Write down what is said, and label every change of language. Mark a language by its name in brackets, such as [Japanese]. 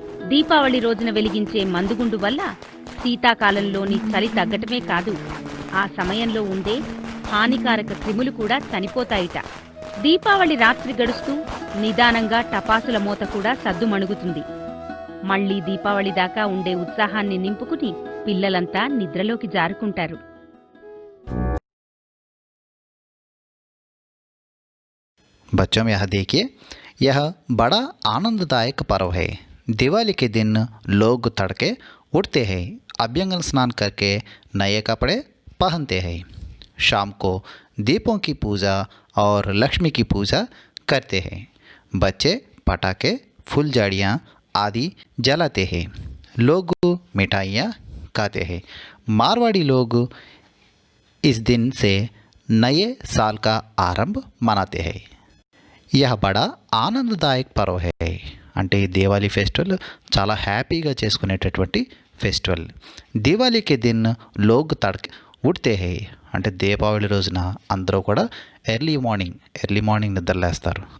[Telugu] దీపావళి రోజున వెలిగించే మందుగుండు వల్ల శీతాకాలంలోని చలి తగ్గటమే కాదు, ఆ సమయంలో ఉండే హానికారక క్రిములు కూడా చనిపోతాయిట. దీపావళి రాత్రి గడుస్తూ నిదానంగా టపాసుల మోత కూడా సద్దుమణుగుతుంది. మళ్లీ దీపావళి దాకా ఉండే ఉత్సాహాన్ని నింపుకుని పిల్లలంతా నిద్రలోకి జారుకుంటారు. [Hindi] बच्चों में यह देखिए, यह बड़ा आनंददायक पर्व है। दिवाली के दिन लोग तड़के उठते हैं, अभ्यंगन स्नान करके नए कपड़े पहनते हैं। शाम को दीपों की पूजा और लक्ष्मी की पूजा करते हैं। बच्चे पटाखे, फुलझड़ियाँ आदि जलाते हैं। लोग मिठाइयाँ खाते हैं। मारवाड़ी लोग इस दिन से नए साल का आरंभ मनाते हैं। यह बड़ा ఆనందదాయక్ పర్వ హై. [Telugu] అంటే ఈ దివాళీ ఫెస్టివల్ చాలా హ్యాపీగా చేసుకునేటటువంటి ఫెస్టివల్. [Hindi] దివాళీకి దిన్ లోగ్ తడ్క్ ఉడ్తే హై. [Telugu] అంటే దీపావళి రోజున అందరూ కూడా ఎర్లీ మార్నింగ్ నిద్రలేస్తారు.